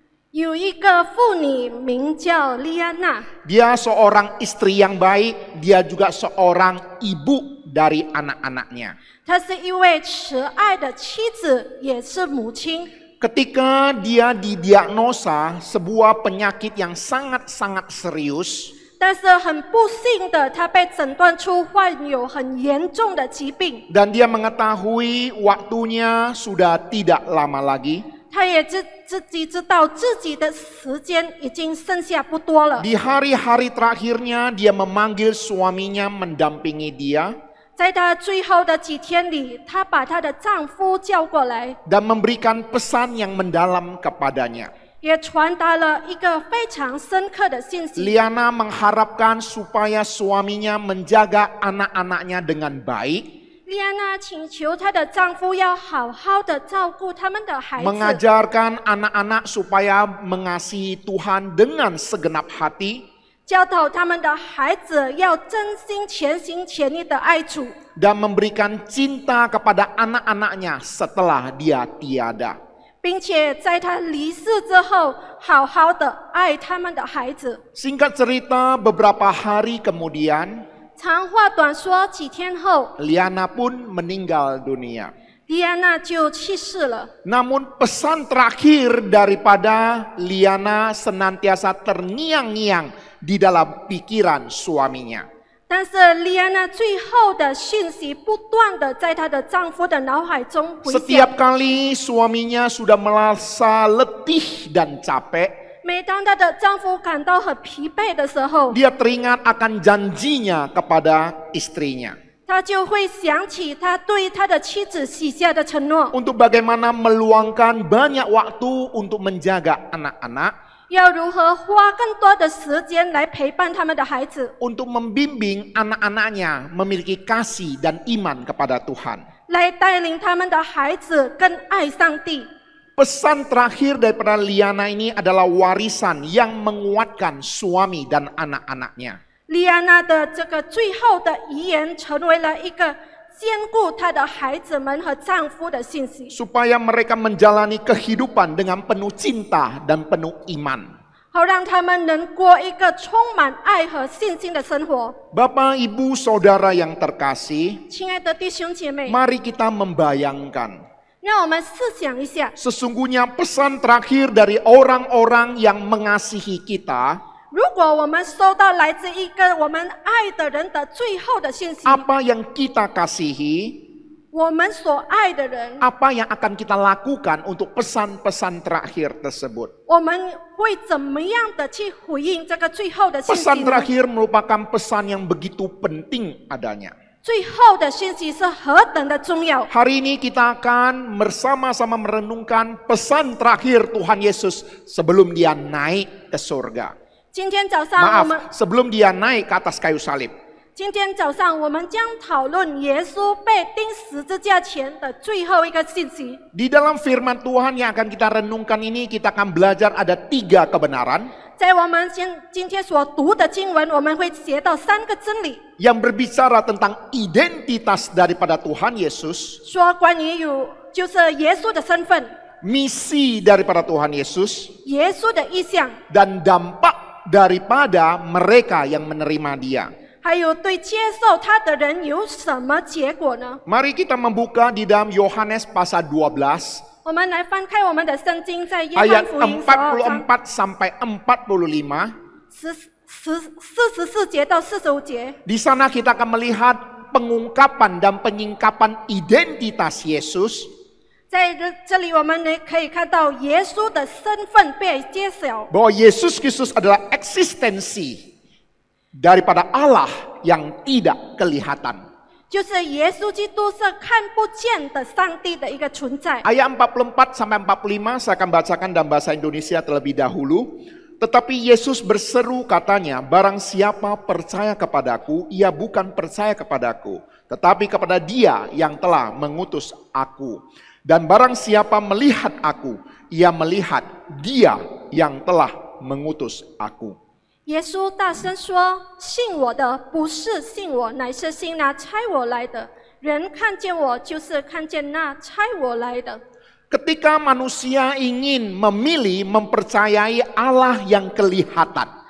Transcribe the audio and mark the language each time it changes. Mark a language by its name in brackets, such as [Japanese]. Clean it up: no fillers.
[Chinese] 有一个妇女名叫利安娜， [Indonesian] Dia seorang istri yang baik, dia juga seorang ibu dari anak-anaknya. [Chinese] 她是一位慈爱的妻子，也是母亲。 [Indonesian] Ketika dia didiagnosa sebuah penyakit yang sangat-sangat serius, [Chinese] 但是很不幸的，她被诊断出患有很严重的疾病。 [Indonesian] dan dia mengetahui waktunya sudah tidak lama lagi. [Chinese] 她也自己知道自己的时间已经剩下不多了。 [Indonesian] Di hari-hari terakhirnya dia memanggil suaminya mendampingi dia [Chinese] 在她最后的几天里，她把她的丈夫叫过来， [Indonesian] dan memberikan pesan yang mendalam kepadanya. [Chinese] 也传达了一个非常深刻的信息。 [Indonesian] Liana mengharapkan supaya suaminya menjaga anak-anaknya dengan baik, [Chinese] 利安娜请求她的丈夫要好好的照顾他们的孩子， [Indonesian] mengajarkan anak-anak supaya mengasihi Tuhan dengan segenap hati, [Chinese] 教导他们的孩子要真心全心全意的爱主， [Indonesian] dan memberikan cinta kepada anak-anaknya setelah dia tiada. [Chinese] 并且在他离世之后，好好的爱他们的孩子。 [Indonesian] Singkat cerita, beberapa hari kemudian [Chinese] 长话短说，几天后， [Indonesian] Liana pun meninggal dunia. [Chinese] 利安娜就去世了。 [Indonesian] Namun pesan terakhir daripada Liana senantiasa terngiang-ngiang di dalam pikiran suaminya. [Chinese] 但是利安娜最后的讯息不断的在她的丈夫的脑海中回响。 [Indonesian] Setiap kali suaminya sudah merasa letih dan capek, [Chinese] 每当她的丈夫感到很疲惫的时候， [Indonesian] dia teringat akan janjinya kepada istrinya [Chinese] 她就会想起她对她的妻子许下的承诺， [Indonesian] untuk bagaimana meluangkan banyak waktu untuk menjaga anak-anak, [Chinese] 要如何花更多的时间来陪伴他们的孩子， [Indonesian] untuk membimbing anak-anaknya memiliki kasih dan iman kepada Tuhan. [Chinese] 来带领他们的孩子更爱上帝。 [Indonesian] Pesan terakhir daripada Liana ini adalah warisan yang menguatkan suami dan anak-anaknya. [Chinese] 利安娜的这个最后的遗言，成为了一个兼顾她的孩子们和丈夫的信息， [Indonesian] Supaya mereka menjalani kehidupan dengan penuh cinta dan penuh iman. [Chinese] 好让他们能过一个充满爱和信心的生活。 [Indonesian] Bapak, Ibu, Saudara yang terkasih, [Chinese] 亲爱的弟兄姐妹， [Indonesian] mari kita membayangkan. [Chinese] 让我们试想一下， [Indonesian] Sesungguhnya pesan terakhir dari orang-orang yang mengasihi kita, [Chinese] 如果我们收到来自一个我们爱的人的最后的信息， [Indonesian] apa yang kita kasihi, [Chinese] 我们所爱的人， [Indonesian] apa yang akan kita lakukan untuk pesan-pesan terakhir tersebut. [Chinese] 我们会怎么样的去回应这个最后的信息 [Indonesian] Pesan [Chinese] 呢？ [Indonesian] terakhir merupakan pesan yang begitu penting adanya. [Chinese] 最后的信息是何等的重要！ [Indonesian] Hari ini kita akan bersama-sama merenungkan pesan terakhir Tuhan Yesus sebelum dia naik ke surga. [Chinese] 今天早上我们 [Indonesian] Maaf, sebelum dia naik ke atas kayu salib. [Chinese] 今天早上我们将讨论耶稣被钉十字架前的最后一个信息。 [Indonesian] Di dalam firman Tuhan yang akan kita renungkan ini, kita akan belajar ada 3 kebenaran. [Chinese] 在我们今天所读的经文，我们会学到3个真理， [Indonesian] yang berbicara tentang identitas daripada Tuhan Yesus, [Chinese] 说关于就是耶稣的身份， [Indonesian] misi daripada Tuhan Yesus, [Chinese] 耶稣的意向， [Indonesian] dan dampak daripada mereka yang menerima Dia. [Chinese] 还有对接受他的人有什么结果呢？ [Indonesian] Mari kita membuka di dalam Yohanes pasal 12 [Chinese] 我们来翻开我们的圣经，在约 [Indonesian] ayat [Chinese] 翰福音12章 [Indonesian] 44 sampai 45. [Chinese] 44节到45节， [Indonesian] Di sana kita akan melihat pengungkapan dan penyingkapan identitas Yesus, [Chinese] 在这里我们可以看到耶稣的身份被揭晓， [Indonesian] bahwa Yesus Kristus adalah eksistensi daripada Allah yang tidak kelihatan. [Chinese] 就是耶稣基督是看不见的上帝的一个存在。 [Indonesian] Ayat 44 sampai 45 saya akan bacakan dalam bahasa Indonesia terlebih dahulu. Tetapi Yesus berseru katanya, barang siapa percaya kepadaku, ia bukan percaya kepadaku, tetapi kepada Dia yang telah mengutus aku. Dan barang siapa melihat aku, ia melihat Dia yang telah mengutus aku. [Chinese] 耶稣大声说：“信我的不是信我，乃是信那差我来的。人看见我，就是看见那差我来的。” [Indonesian] Ketika manusia ingin memilih mempercayai Allah yang kelihatan,